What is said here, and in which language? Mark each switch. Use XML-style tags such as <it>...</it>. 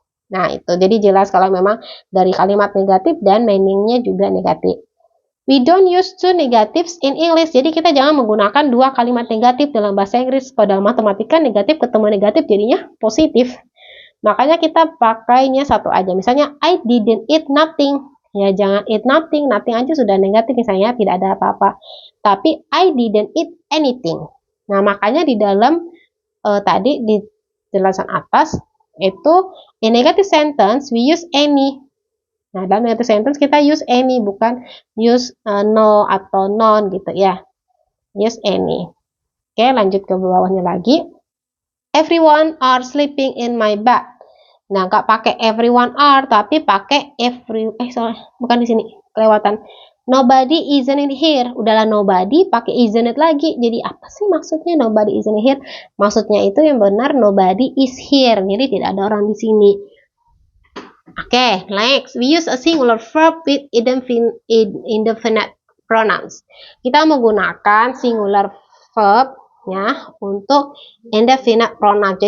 <id>Nah, itu jadi jelas kalau memang dari kalimat negatif dan meaningnya juga negatif.</id> <en>We don't use two negatives in English.</en> <id>Jadi kita jangan menggunakan dua kalimat negatif dalam bahasa Inggris. Kalau dalam matematika negatif ketemu negatif jadinya positif. Makanya kita pakainya satu aja.</id> <en>Misalnya I didn't eat nothing.</en> <id>Ya, jangan eat nothing aja sudah negatif misalnya, tidak ada apa-apa.</id> <en>Tapi I didn't eat anything.</en> <id>Nah, makanya di dalam tadi di jelasan atas itu</id> <en>in negative sentence we use any.</en> <id>Nah, dalam negative sentence kita</id> <en>use any,</en> <id>bukan use no atau non gitu ya. Use any. Oke, lanjut ke bawahnya lagi.</id> <en>Everyone are sleeping in my bed.</en> <id>Nah, nggak pakai everyone are, tapi pakai bukan di sini, kelewatan.</id> <en>Nobody isn't here.</en> <id>Udahlah</id> <en>nobody,</en> <id>pakai</id> <en>isn't</en> <id>lagi. Jadi apa sih maksudnya</id> <en>nobody isn't here?</en> <id>Maksudnya itu yang benar</id> <en>nobody is here.</en> <id>Jadi tidak ada orang di sini.</id> <en>Oke, next. We use a singular verb with indefinite pronouns.</en> <id>Kita menggunakan singular verb ya untuk indefinite pronouns.</id>